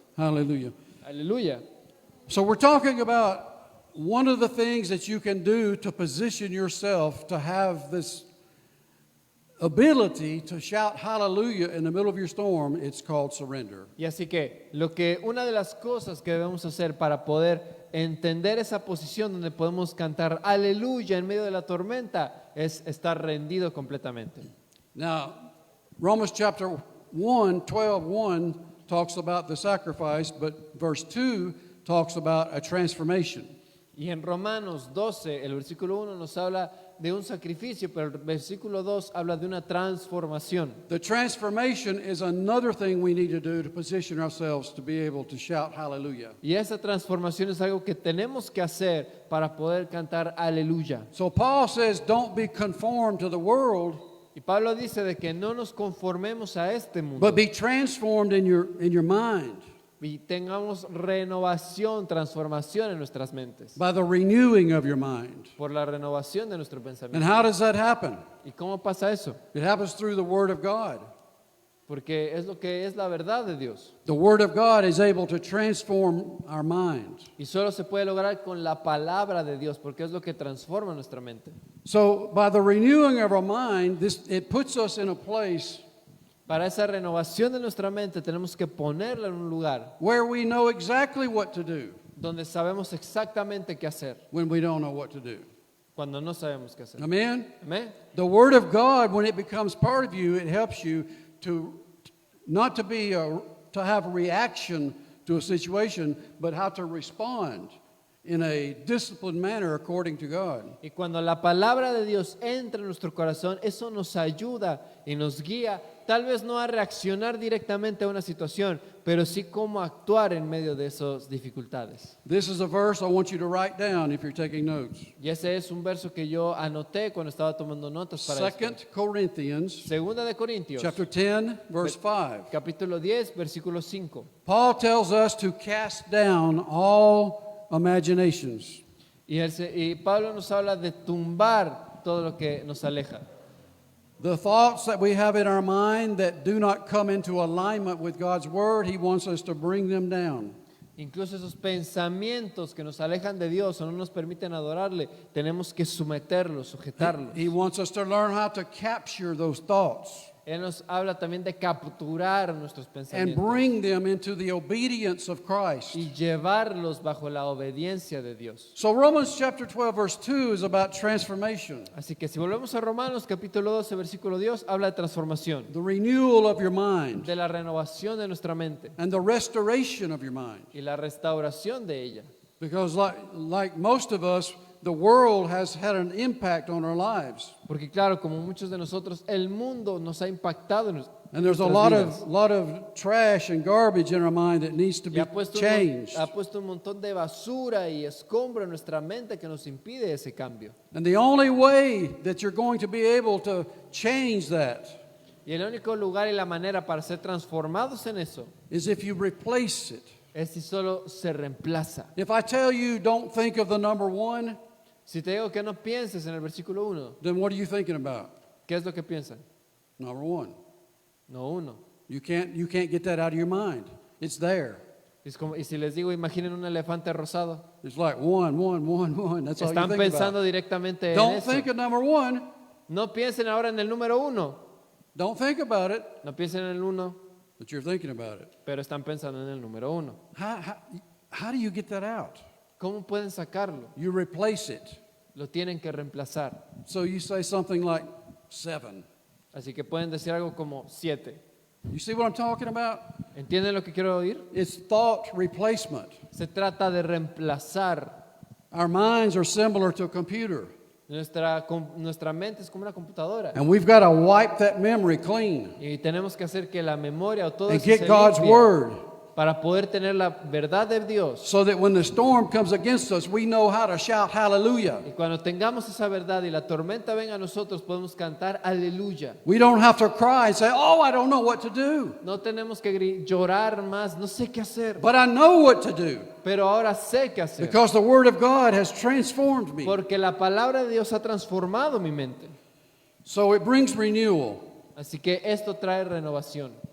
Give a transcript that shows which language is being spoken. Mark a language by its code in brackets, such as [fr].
[en] Hallelujah. [es] Aleluya. [en] So we're talking about one of the things that you can do to position yourself to have this ability to shout hallelujah in the middle of your storm. It's called surrender. [es] Y así que una de las cosas que debemos hacer para poder entender esa posición donde podemos cantar aleluya en medio de la tormenta es estar rendido completamente. [en] Now, Romans chapter 1, 12:1 talks about the sacrifice, but verse 2 talks about a transformation. [es] Y en Romanos 12, el versículo 1 nos habla de un sacrificio, pero el versículo 2 habla de una transformación. [en] The transformation is another thing we need to do to position ourselves to be able to shout hallelujah. [es] Y esa transformación es algo que tenemos que hacer para poder cantar aleluya. [en] So Paul says, don't be conformed to the world, [es] Y Pablo dice de que no nos conformemos a este mundo, [en] but be transformed in your mind [es] y tengamos renovación, transformación en nuestras mentes, [en] by the renewing of your mind. [es] por la renovación de nuestro [en] And [es] pensamiento. [en] how does that happen? [es] ¿Y cómo pasa eso? [en] It happens through the Word of God. [es] Porque es lo que es la verdad de Dios. [en] The Word of God is able to transform our mind. [es] Y solo se puede lograr con la palabra de Dios, porque es lo que transforma nuestra mente. [en] So by the renewing of our mind, it puts us in a place [es] Para esa renovación de nuestra mente tenemos que ponerla en un lugar [en] where we know exactly what to do [es] donde sabemos exactamente qué hacer [en] when we don't know what to do. [es] cuando no sabemos qué hacer. [en] Amen? [es] Amén. [en] The Word of God, when it becomes part of you, it helps you to not to be to have a reaction to a situation, but how to respond in a disciplined manner according to God. [es] Y cuando la palabra de Dios entra en nuestro corazón, eso nos ayuda y nos guía, tal vez no a reaccionar directamente a una situación, pero sí cómo actuar en medio de esas dificultades. [en] This is a verse I want you to write down if you're taking notes. [es] Y ese es un verso que yo anoté cuando estaba tomando notas para [en] 2 [es] esto. [en] Corinthians [es] Segunda de Corintios, [en] chapter 10, verse 5. [es] capítulo 10, versículo 5. [en] Paul tells us to cast down all imaginations. [es] Y Pablo nos habla de tumbar todo lo que nos aleja. [en] The thoughts that we have in our mind that do not come into alignment with God's word, he wants us to bring them down. [es] Incluso esos pensamientos que nos alejan de Dios o no nos permiten adorarle, tenemos que someterlos, sujetarlos. [en] He wants us to learn how to capture those thoughts [es] Él nos habla también de capturar nuestros [en] and [es] pensamientos [en] bring them into the obedience of Christ. [es] y llevarlos bajo la obediencia de Dios. [en] So Romans chapter 12 verse 2 is about transformation, [es] Así que si volvemos a Romanos capítulo 12 versículo 2, habla de transformación, [en] the renewal of your mind [es] de la renovación de nuestra mente [en] and the restoration of your mind. [es] y la restauración de ella. [en] Because like most of us, the world has had an impact on our lives. [es] Porque claro, como muchos de nosotros, el mundo nos ha impactado en [en] And there's a [es] nuestras [en] lot [es] vidas. [en] of trash and garbage in our mind that needs to [es] Y [en] be [es] ha puesto, [en] changed. [es] ha puesto un montón de basura y escombro en nuestra mente que nos impide ese cambio. [en] And the only way that you're going to be able to change that [es] Y el único lugar y la manera para ser transformados en eso [en] is if you replace it. [es] es si solo se reemplaza. [en] If I tell you don't think of the number 1, [es] Si te digo que no pienses en el versículo 1, [en] then what are you thinking about? [es] ¿qué es lo que piensan? [en] Number 1. [es] no uno. [en] You can't get that out of your mind. It's there. [es] Y si les digo, imaginen un elefante rosado. [en] It's like one. That's all you [es] Están [en] think [es] pensando [en] about. [es] directamente en [en] Don't [es] eso. [en] think of number one. [es] No piensen ahora en el número uno. [en] Don't think about it, [es] No piensen en el uno, [en] but you're thinking about it. [es] pero están pensando en el número uno. [en] How do you get that out? [es] ¿Cómo pueden sacarlo? [en] You replace it. [es] Lo tienen que reemplazar. [en] So you say something like 7. [es] Así que pueden decir algo como 7. [en] You see what I'm talking about? [es] ¿Entienden lo que quiero oír? [en] It's thought replacement. [es] Se trata de reemplazar. [en] Our minds are similar to a computer, [es] Nuestra mente es como una computadora. [en] and we've got to wipe that memory clean [es] Y tenemos que hacer que la memoria o todo [en] and [es] eso [en] get [es] se [en] God's [es] limpie [en] word [es] para poder tener la verdad de Dios. [en] so that when the storm comes against us, we know how to shout hallelujah. [es] Y cuando tengamos esa verdad y la tormenta venga a nosotros, podemos cantar aleluya. [en] We don't have to cry and say, oh, I don't know what to do. [es] No tenemos que llorar más, no sé qué hacer, [en] But I know what to do [es] pero ahora sé qué hacer. [en] because the word of God has transformed me. [es] Porque la palabra de Dios ha transformado mi mente. [en] So it brings renewal. [es] Así que esto trae renovación.